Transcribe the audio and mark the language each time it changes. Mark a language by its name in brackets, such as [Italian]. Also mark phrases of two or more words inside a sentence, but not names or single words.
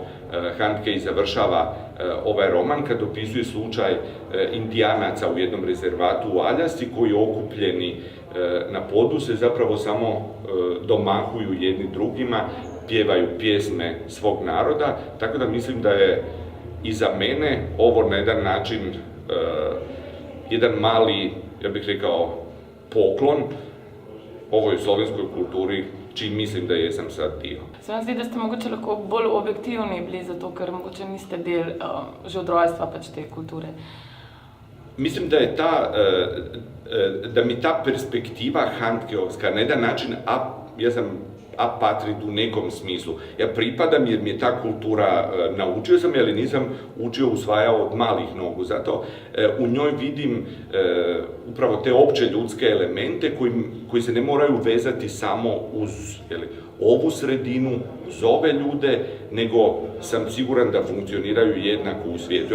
[Croatian] Handke i završava ovaj roman, kad opisuje slučaj Indijanaca u jednom rezervatu u Aljasci, koji okupljeni na podu se zapravo samo domahuju jedni drugima, pjevaju pjesme svog naroda, tako da mislim da je i za mene ovo na jedan način jedan mali, ja bih rekao, poklon ovoj slovenskoj kulturi, čiji mislim da jesam sad dio. [Slovenian] Se vam zdi, da ste mogoče lahko bolj objektivni bili zato, ker mogoče niste del že od rojstva pač te kulture? [Croatian] Mislim da mi ta perspektiva handkeovska na jedan način, ja sam apatrid u nekom smislu. Ja pripadam jer mi je ta kultura, naučio sam je, ali nisam usvajao od malih nogu. Zato u njoj vidim upravo te opće ljudske elemente koji se ne moraju vezati samo uz ovu sredinu, uz ove ljude, nego sam siguran da funkcioniraju jednako u svijetu.